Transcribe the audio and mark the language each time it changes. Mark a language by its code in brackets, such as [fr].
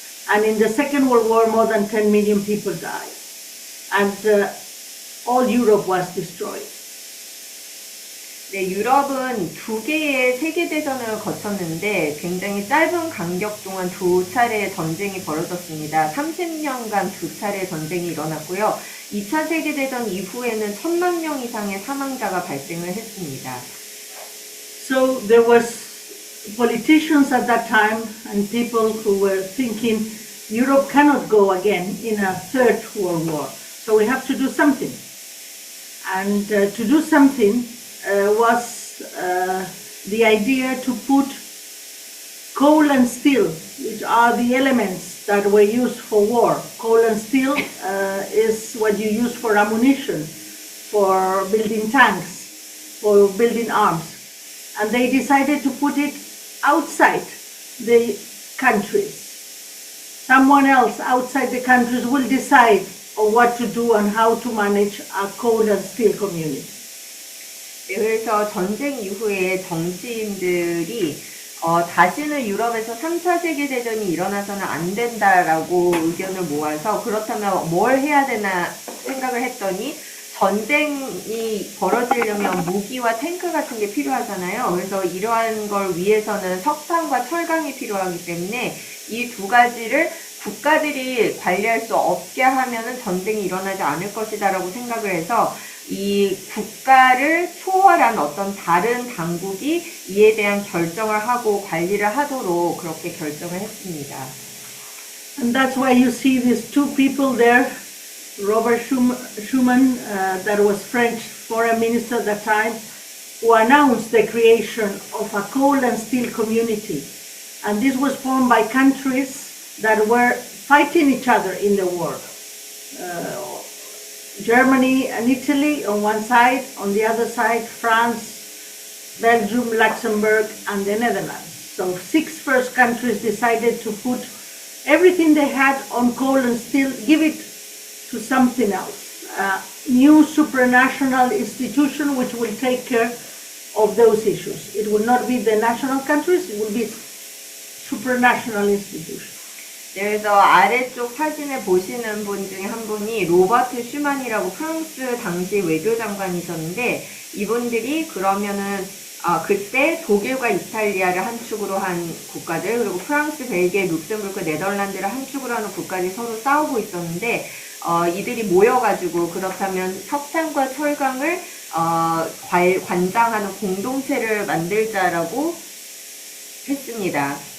[en] And in the Second World War, more than 10 million people died. And all Europe was destroyed. [ko] 네, 유럽은 두 개의 세계대전을 거쳤는데 굉장히 짧은 간격 동안 두 차례의 전쟁이 벌어졌습니다. 30년간 두 차례의 전쟁이 일어났고요. 2차 세계대전 이후에는 1000만 명 이상의 사망자가 발생을 했습니다. [en] So there was politicians at that time and people who were thinking Europe cannot go again in a third world war. So we have to do something. And to do something was the idea to put coal and steel, which are the elements that were used for war. Coal and steel is what you use for ammunition, for building tanks, for building arms. And they decided to put it outside the countries. Someone else outside the countries will decide on what to do and how to manage a coal and steel community. [ko] 네, 그래서 전쟁 이후에 정치인들이 다시는 유럽에서 3차 세계대전이 일어나서는 안 된다라고 의견을 모아서 그렇다면 뭘 해야 되나 생각을 했더니 전쟁이 벌어지려면 무기와 탱크 같은 게 필요하잖아요. 그래서 이러한 걸 위해서는 석탄과 철강이 필요하기 때문에 이 두 가지를 국가들이 관리할 수 없게 하면은 전쟁이 일어나지 않을 것이다라고 생각을 해서 이 국가를 초월한 어떤 다른 당국이 이에 대한 결정을 하고 관리를 하도록 그렇게 결정을 했습니다. [en] And that's why you see these two people there, Robert Schuman, that was French foreign minister at that time, who announced the creation of a coal and steel community. And this was formed by countries that were fighting each other in the war. Germany and Italy on one side, on the other side France, Belgium, Luxembourg and the Netherlands. So 6 first countries decided to put everything they had on coal and steel, give it to something else. A new supranational institution which will take care of those issues. It will not be the national countries, it will be supranational institution. [ko] 그래서 아래쪽 사진을 보시는 분 중에 한 분이 로버트 슈만이라고 프랑스 당시 외교장관이셨는데 이분들이 그러면은 그때 독일과 이탈리아를 한 축으로 한 국가들 그리고 프랑스, 벨기에, 룩셈부르크, 네덜란드를 한 축으로 하는 국가들이 서로 싸우고 있었는데 이들이 모여가지고 그렇다면 석탄과 철강을 관장하는 공동체를 만들자라고 했습니다.